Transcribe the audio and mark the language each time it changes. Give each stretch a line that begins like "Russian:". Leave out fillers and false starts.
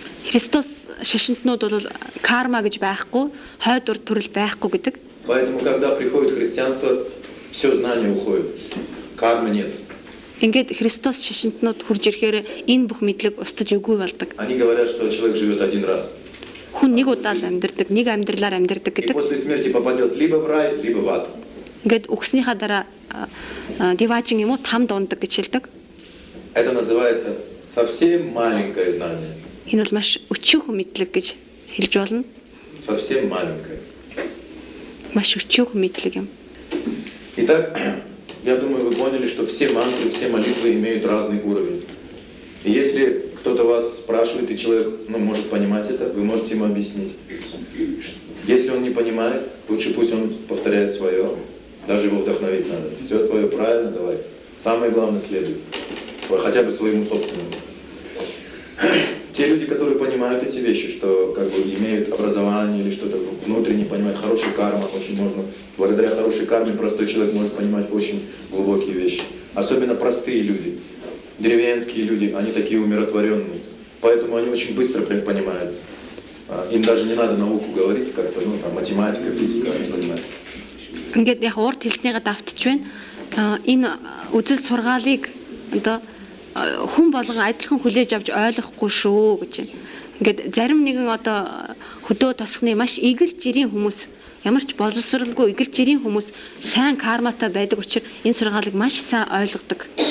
Mongolian: Христос шашинтнууд бол карма гэж байхгүй, хойд үр төрөл байхгүй гэдэг.
Russian: Поэтому когда приходит христианство, всё знание уходит. Кармы нет.
Mongolian: Ингээд Христос шашинтнууд хурж ирэхээр энэ бүх мэдлэг устж өгөө болдог.
Russian: Они говорят, что человек живёт один раз.
Mongolian: Хүн нэг удаа л амьдрдаг, нэг амьдралаар амьдрдаг гэдэг.
Russian: После смерти попадёт либо в рай, либо в ад.
Mongolian: Ингээд үхснийхаа дараа диваачин юм уу там дундаг гэж хэлдэг.
Russian: Это называется совсем маленькое знание.
Mongolian: Энэ бол маш өчнөхөн мэдлэг гэж хэлж болно.
Russian: Совсем маленькое.
Mongolian: Маш өчнөхөн мэдлэг юм.
Russian: Итак, я думаю, вы поняли, что все мантры, все молитвы имеют разный уровень. Если кто-то вас спрашивает, и человек может понимать это, вы можете ему объяснить. Если он не понимает, лучше пусть он повторяет свое. Даже его вдохновить надо. Все твое правильно, давай. Самое главное следует. Хотя бы своему собственному. Те люди, которые понимают эти вещи, что как бы имеют образование или что-то внутреннее, понимают хорошую карму, очень можно, благодаря хорошей карме простой человек может понимать очень глубокие вещи. Особенно простые люди, деревенские люди, они такие умиротворенные. Поэтому они очень быстро понимают. Им даже не надо науку говорить, как-то, там математика, физика, они понимают.
Mongolian: Ингээд яг урд хэлснийгээ давтчих вэ. Энэ үзэл сургаалыг одоо хүн болгон адилхан хүлээж авч ойлгохгүй шүү гэж байна. Ингээд зарим нэгэн одоо хөдөө тосхны маш игэл жирийн хүмүүс, ямар ч боловсралгүй игэл жирийн хүмүүс сайн карматаа байдаг учраас энэ сургаалыг маш сайн ойлгодог.